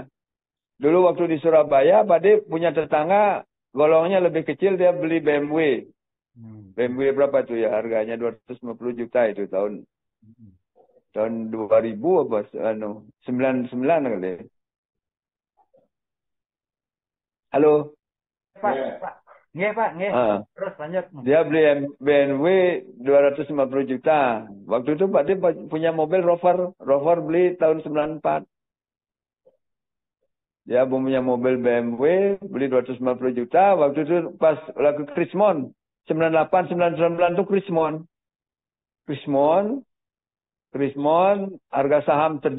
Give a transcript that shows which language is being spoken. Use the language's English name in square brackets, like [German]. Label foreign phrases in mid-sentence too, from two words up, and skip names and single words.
[Indonesian] Dulu waktu di Surabaya, Pak D punya tetangga, golongnya lebih kecil, dia beli BMW. BMW berapa tuh ya? Harganya 250 juta itu tahun 2000 apa? 99 kali. Halo? Pak. Nggih, Pak, nggih. Terus lanjut. Dia beli BMW 250 juta. Waktu itu Pak D punya mobil Rover beli tahun 94. Dia punya mobil BMW, beli 250 juta. Waktu itu pas lagu Krismon. 98, 99 itu Krismon, harga saham terjun bebas.